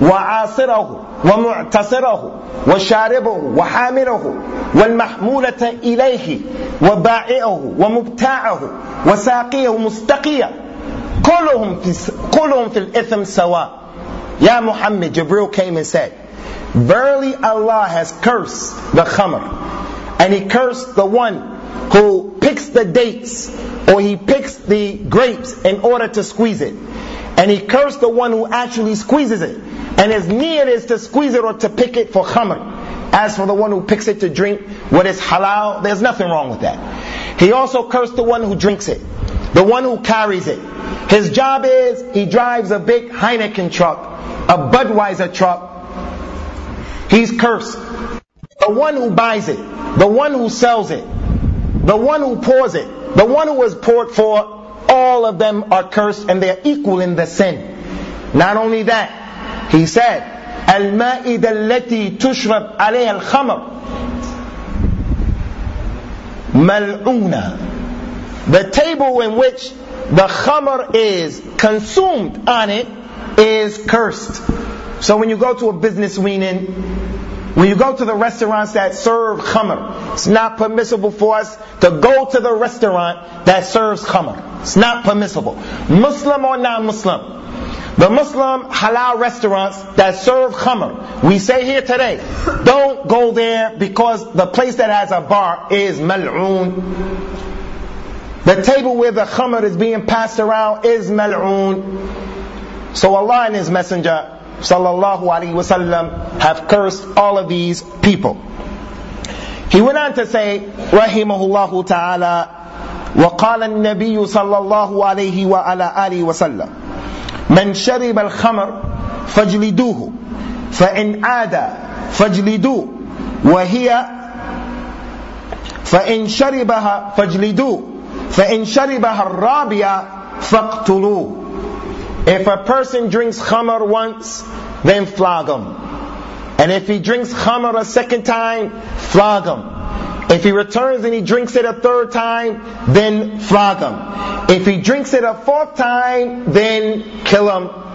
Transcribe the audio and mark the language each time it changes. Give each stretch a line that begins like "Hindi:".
Arabic: وعاصره ومعتصره وشاربه وحامله والمحمولة إليه وبائعه ومبتاعه وساقيه مستقيه كلهم في الإثم سواء. يا محمد,
English: Jibreel came and said, verily Allah has cursed the khamr, and he cursed the one who picks the dates, or he picks the grapes in order to squeeze it. And he cursed the one who actually squeezes it, and as near it is to squeeze it or to pick it for khamr. As for the one who picks it to drink, what is halal, there's nothing wrong with that. He also cursed the one who drinks it, the one who carries it. His job is, he drives a big Heineken truck, a Budweiser truck. He's cursed. The one who buys it, the one who sells it, the one who pours it, the one who is poured for, all of them are cursed, and they are equal in the sin. Not only that, he said,
Arabic: المائدة التي تشرب عليها الخمر ملعونة.
English: The table in which the khamr is consumed on it is cursed. So when you go to a business meeting, when you go to the restaurants that serve khamr, it's not permissible for us to go to the restaurant that serves khamr. It's not permissible. Muslim or non-Muslim, the Muslim halal restaurants that serve khamr, we say here today, don't go there, because the place that has a bar is mal'oon. The table where the khamr is being passed around is mal'oon. So Allah and His Messenger, sallallahu alaihi wasallam, have cursed all of these people. He went on to say,
Arabic: rahimahullah ta'ala, وقال النبي صلى الله عليه وعلى آله وسلم, من شرب الخمر فجلدوه, فإن عاد فجلدوه, وهي فإن شربها فجلدوه, فإن شربها الرابعة فاقتلوه.
English: If a person drinks khamr once, then flog him. And if he drinks khamr a second time, flog him. If he returns and he drinks it a third time, then flog him. If he drinks it a fourth time, then kill him.